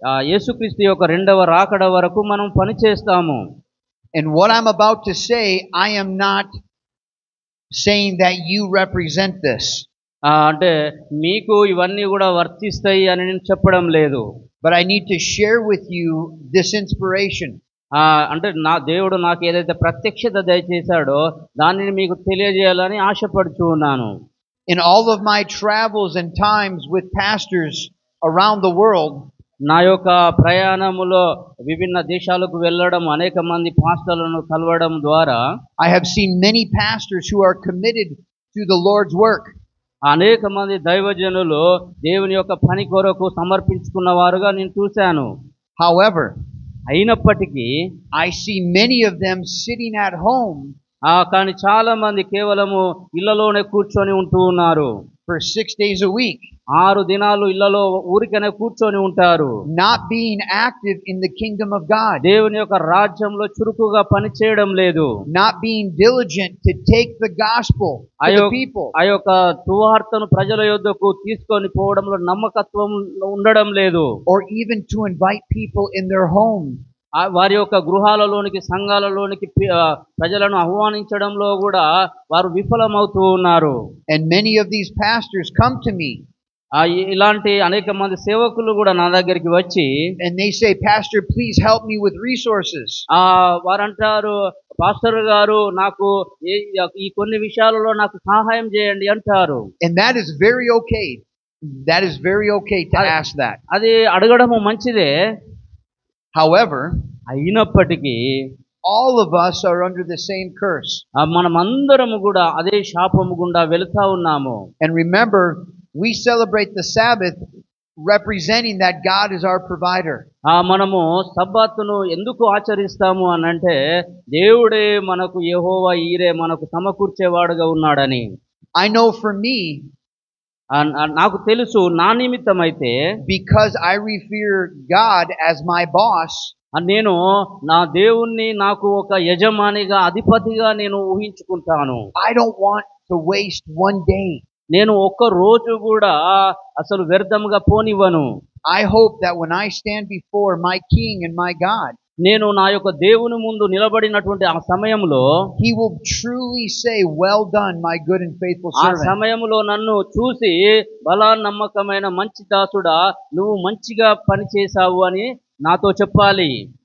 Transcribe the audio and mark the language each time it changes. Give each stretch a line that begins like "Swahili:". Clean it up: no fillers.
Telugu: యేసుక్రీస్తు యొక్క రెండవ రాకడ వరకు మనం పని చేస్తాము.
English: And what I'm about to say, I am not saying that you represent this.
Telugu: అంటే మీకు ఇవన్నీ కూడా వర్తిస్తాయి అని నేను చెప్పడం లేదు.
English: But I need to share with you this inspiration.
Telugu: అంటే నా దేవుడు నాకు ఏదైతే ప్రత్యక్షత దయచేశాడో దానిని మీకు తెలియజేయాలని ఆశపడుతూ ఉన్నాను.
English: In all of my travels and times with pastors around the world,
Telugu: నా యొక్క ప్రయాణములో విభిన్న దేశాలకు వెళ్ళడం, అనేక మంది పాస్టర్లను కలవడం ద్వారా
English: I have seen many pastors who are committed to the Lord's work.
Telugu: అనేక మంది దైవజనులు దేవుని యొక్క పని కొరకు సమర్పించుకున్న వారుగా నేను చూశాను.
English: However,
Telugu: అయినప్పటికీ
English: I see many of them sitting at home.
Telugu: కానీ చాలా మంది కేవలము ఇళ్లలోనే కూర్చొని ఉంటూ ఉన్నారు.
English: For 6 days a week.
Telugu: 6 దినాలు ఇళ్లలో ఊరికనే కూర్చొని ఉంటారు.
English: Not being active in the kingdom of God.
Telugu: దేవుని యొక్క రాజ్యంలో చురుకుగా పని చేయడం లేదు.
English: Not being diligent to take the gospel to the people.
Telugu: ఆ యొక్క సువార్తను ప్రజల యొద్దకు తీసుకొని పోవడంలో నమ్మకత్వం ఉండడం లేదు.
English: Or even to invite people in their home.
Telugu: వారి యొక్క గృహాలలోనికి సంఘాలలోనికి ప్రజలను ఆహ్వానించడంలో కూడా వారు విఫలమవుతూ ఉన్నారు.
English: And many of these pastors come to me.
Telugu: ఇలాంటి అనేక మంది సేవకులు కూడా నా దగ్గరికి వచ్చి
English: and they say, Pastor, please help me with resources.
Telugu: వారంటారు, pastor గారు నాకు ఈ కొన్ని విషయాలలో నాకు సహాయం చేయండి అంటారు.
English: And that is very okay. That is very okay to ask that.
Telugu: అది అడగడము మంచిదే.
English: However,
Telugu: అయినప్పటికీ
English: all of us are under the same curse.
Telugu: మనమందరము కూడా అదే శాపము గుండా వెళుతా ఉన్నాము.
English: And remember, we celebrate the Sabbath representing that God is our provider.
Telugu: మనము సబ్బాతును ఎందుకు ఆచరిస్తాము అనంటే దేవుడే మనకు యెహోవా ఈరే మనకు సమకూర్చేవాడుగా ఉన్నాడని.
English: I know for me,
Telugu: నాకు తెలుసు నా నిమిత్తమైతే
English: because I revere God as my boss,
Telugu: నేను నా దేవుణ్ణి నాకు ఒక యజమానిగా అధిపతిగా నేను ఊహించుకుంటాను.
English: I don't want to waste one day.
Telugu: నేను ఒక్క రోజు కూడా అసలు వ్యర్థంగా పోనివ్వను.
English: I hope that when I stand before my King and my God,
Telugu: నేను నా యొక్క దేవుని ముందు నిలబడినటువంటి ఆ సమయంలో
English: He will truly say, "Well done, my good and faithful
Telugu: ఆ
English: servant."
Telugu: సమయంలో నన్ను చూసి బలా నమ్మకమైన మంచి దాసుడా నువ్వు మంచిగా పని చేశావు అని నాతో చెప్పాలి.